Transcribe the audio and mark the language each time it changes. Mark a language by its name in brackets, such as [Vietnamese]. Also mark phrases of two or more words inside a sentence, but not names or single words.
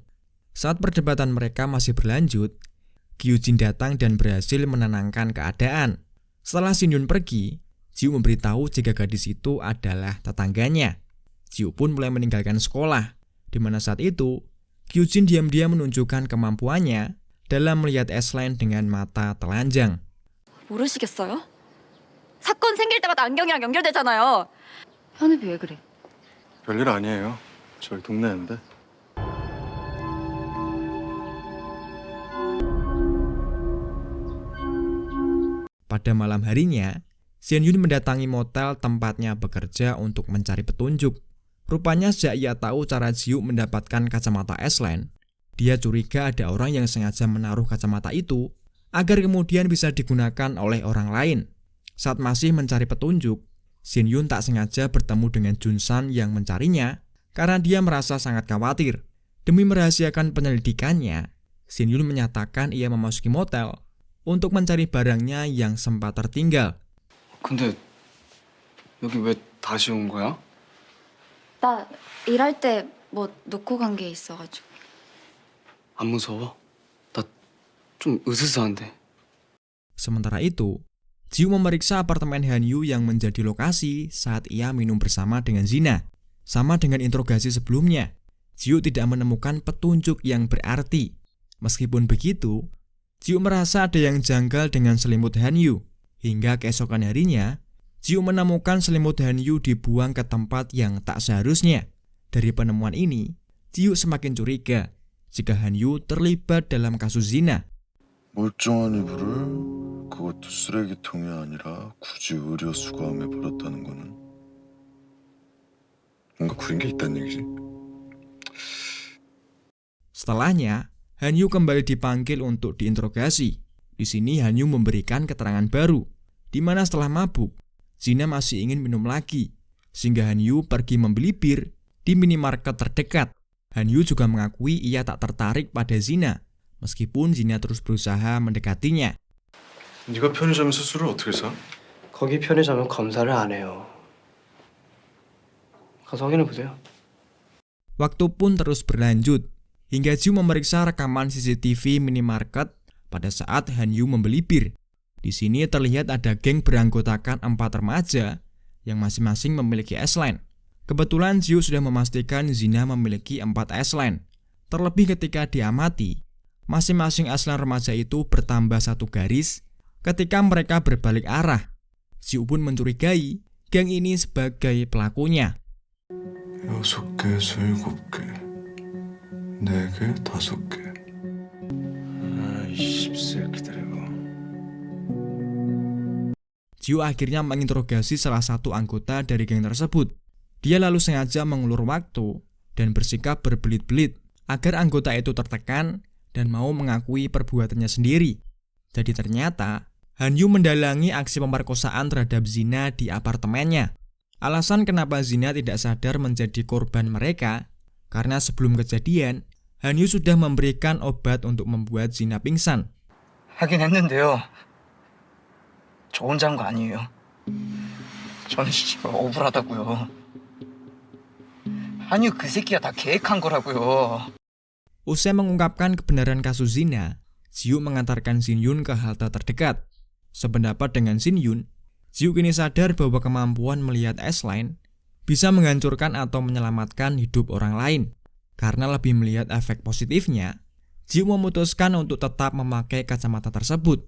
[Indonesian] Saat perdebatan mereka masih berlanjut, Gyujin datang dan berhasil menenangkan keadaan. Setelah Shinjun pergi, Jiu memberitahu jika gadis itu adalah tetangganya. Jiu pun mulai meninggalkan sekolah, di mana saat itu Gyujin diam-diam menunjukkan kemampuannya dalam melihat S-Line dengan mata telanjang. [Korean] 모르시겠어요? 사건 생길 때마다 안경이랑 연결되잖아요. 현우비 왜 그래? 별일 아니에요. 저희 동네인데. [Indonesian] Pada malam harinya, Shin Yun mendatangi motel tempatnya bekerja untuk mencari petunjuk. Rupanya sejak ia tahu cara Jiu mendapatkan kacamata S-Line, dia curiga ada orang yang sengaja menaruh kacamata itu agar kemudian bisa digunakan oleh orang lain. Saat masih mencari petunjuk, Shin Yun tak sengaja bertemu dengan Jun San yang mencarinya karena dia merasa sangat khawatir. Demi merahasiakan penyelidikannya, Shin Yun menyatakan ia memasuki motel untuk mencari barangnya yang sempat tertinggal. [Korean] 근데 여기 왜 다시 온 거야? 나 일할 때 뭐 놓고 간 게 있어가지고. 안 무서워? 나 좀 으스스한데. [Indonesian] Sementara itu, Jiu memeriksa apartemen Han Yu yang menjadi lokasi saat ia minum bersama dengan Zina. Sama dengan interogasi sebelumnya, Jiu tidak menemukan petunjuk yang berarti. Meskipun begitu, Jiu merasa ada yang janggal dengan selimut Han Yu. Hingga keesokan harinya, Jiu menemukan selimut Han Yu dibuang ke tempat yang tak seharusnya. Dari penemuan ini, Jiu semakin curiga jika Han Yu terlibat dalam kasus zina. [Korean] 멀쩡한 이불을 그것도 쓰레기통이 아니라 굳이 의료 수거함에 버렸다는 거는 뭔가 구린 게 있다는 얘기지. [Indonesian] Setelahnya, Han Yu kembali dipanggil untuk diinterogasi. Di sini Han Yu memberikan keterangan baru, di mana setelah mabuk, Zina masih ingin minum lagi, sehingga Han Yu pergi membeli bir di minimarket terdekat. Han Yu juga mengakui ia tak tertarik pada Zina, meskipun Zina terus berusaha mendekatinya. [Korean] 네가 편의점 수수를 어떻게 사? 거기 편의점은 검사를 안 해요. 가서 확인해 보세요. [Indonesian] Waktu pun terus berlanjut, hingga Jiu memeriksa rekaman CCTV minimarket pada saat Han Yu membeli bir. Di sini terlihat ada geng beranggotakan 4 remaja yang masing-masing memiliki S-Line. Kebetulan Jiu sudah memastikan Zina memiliki 4 S-Line. Terlebih ketika diamati, masing-masing S-Line remaja itu bertambah 1 garis ketika mereka berbalik arah. Jiu pun mencurigai geng ini sebagai pelakunya. [Korean] 6개에서 7개, 4개, 5개. 이 씹새끼들 이거. [Indonesian] Jiu akhirnya menginterogasi salah satu anggota dari geng tersebut. Dia lalu sengaja mengulur waktu dan bersikap berbelit-belit agar anggota itu tertekan dan mau mengakui perbuatannya sendiri. Jadi ternyata Han Yu mendalangi aksi pemerkosaan terhadap Zina di apartemennya. Alasan kenapa Zina tidak sadar menjadi korban mereka karena sebelum kejadian Han Yu sudah memberikan obat untuk membuat Zina pingsan. [Korean] 하긴 했는데요. 저 혼자 한 거 아니에요. 저는 억울하다고요. 아니요, 그 새끼가 다 계획한 거라고요. [Indonesian] Usai mengungkapkan kebenaran kasus zina, Jiu mengantarkan Shin Yun ke halte terdekat. Sependapat dengan Shin Yun, Jiu kini sadar bahwa kemampuan melihat S-Line bisa menghancurkan atau menyelamatkan hidup orang lain. Karena lebih melihat efek positifnya, Jiu memutuskan untuk tetap memakai kacamata tersebut.